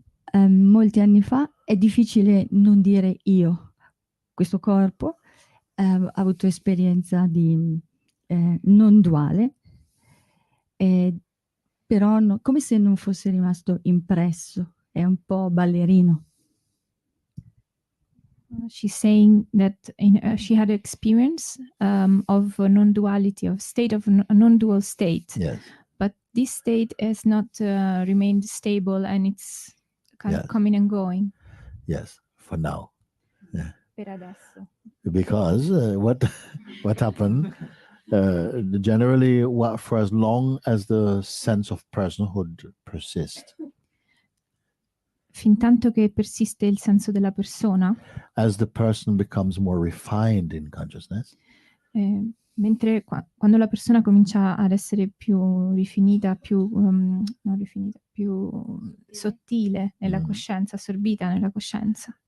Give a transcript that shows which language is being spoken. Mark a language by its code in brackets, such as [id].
[it] Molti anni fa è difficile non dire io. Questo corpo ha avuto esperienza di non duale, però come se non fosse rimasto impresso, è un po' ballerino. [en] She's saying that she had experience of non-duality, of state of a non-dual state. Yes. But this state has not remained stable and it's kind of coming and going. Yes, for now. Yeah. [it] Per adesso. [en] Because what happened, generally, for as long as the sense of personhood persists, [it] Fin tanto che persiste il senso della persona, [en] as the person becomes more refined in consciousness, [it] mentre quando la persona comincia ad essere più rifinita, più sottile nella coscienza, assorbita nella coscienza,